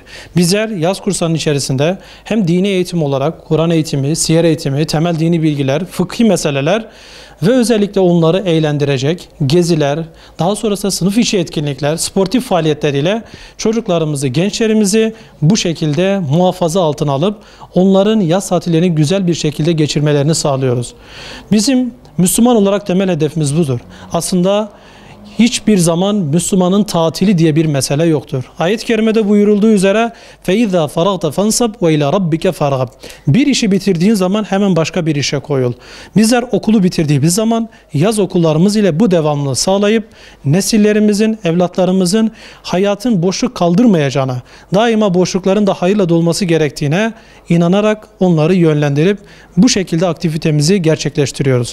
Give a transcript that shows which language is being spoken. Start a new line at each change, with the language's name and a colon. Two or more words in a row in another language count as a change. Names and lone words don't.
Turkish: Bizler yaz kurslarının içerisinde hem dini eğitim olarak Kur'an eğitimi, siyer eğitimi, temel dini bilgiler, fıkhi meseleler ve özellikle onları eğlendirecek geziler, daha sonrasında sınıf içi etkinlikler, sportif faaliyetleriyle çocuklarımızı, gençlerimizi bu şekilde muhafaza altına alıp onların yaz tatillerini güzel bir şekilde geçirmelerini sağlıyoruz. Bizim Müslüman olarak temel hedefimiz budur. Aslında hiçbir zaman Müslümanın tatili diye bir mesele yoktur. Ayet-i kerimede buyurulduğu üzere
Arabic: فَاِذَا فَرَغْتَ فَانْصَبْ وَاِلَى رَبِّكَ فَرَغَبْ.
Turkish: Bir işi bitirdiğin zaman hemen başka bir işe koyul. Bizler okulu bitirdiğimiz zaman yaz okullarımız ile bu devamlılığı sağlayıp nesillerimizin, evlatlarımızın hayatın boşluk kaldırmayacağına, daima boşlukların da hayırla dolması gerektiğine inanarak onları yönlendirip bu şekilde aktivitemizi gerçekleştiriyoruz.